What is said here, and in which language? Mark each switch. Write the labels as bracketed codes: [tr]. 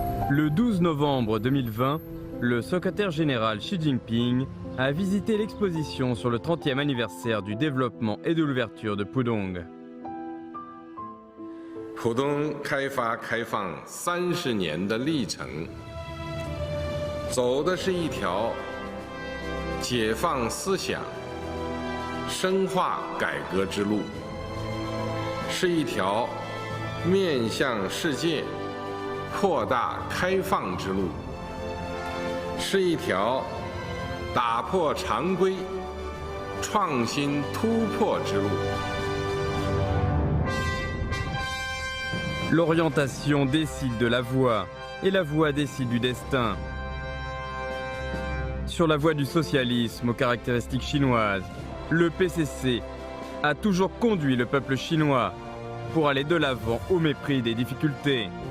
[fr] Le 12 novembre 2020, le secrétaire général Xi Jinping a visité l'exposition sur le 30e anniversaire du développement et de l'ouverture de Pudong. [zh] 浦东开发开放30年的历程，走的是一条解放思想、深化改革之路，是一条面向世界、扩大开放之路，是一条打破常规、创新突破之路。 [fr] L'orientation décide de la voie et la voie décide du destin. Sur la voie du socialisme aux caractéristiques chinoises, le PCC a toujours conduit le peuple chinois pour aller de l'avant au mépris des difficultés.